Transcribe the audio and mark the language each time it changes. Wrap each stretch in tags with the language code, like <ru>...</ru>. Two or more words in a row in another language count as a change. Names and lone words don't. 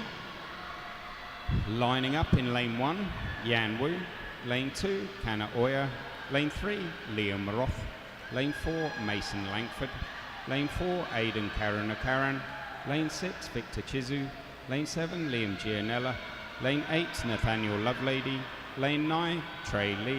<en>Lining up in lane 1, Yan Wu. Lane 2, Kana Oya. Lane 3, Liam Roth. Lane 4, Mason Langford. Lane 4, Aidan Karanakaran. Lane 6, Victor Chizu. Lane 7, Liam Gianella. Lane 8, Nathaniel Lovelady. Lane 9, Trey Lee.</en>